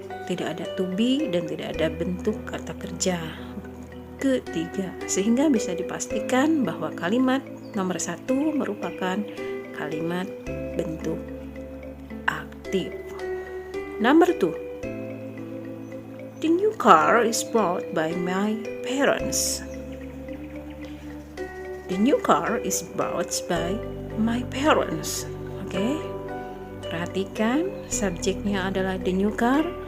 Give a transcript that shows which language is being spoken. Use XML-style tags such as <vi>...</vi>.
<id>Tidak ada to be dan tidak ada bentuk kata kerja ketiga, sehingga bisa dipastikan bahwa kalimat nomor 1 merupakan kalimat bentuk aktif.</id> <en>Number 2. The new car is bought by my parents. The new car is bought by my parents.</en> <id>Oke. Perhatikan subjeknya adalah</id> <en>the new car,</en>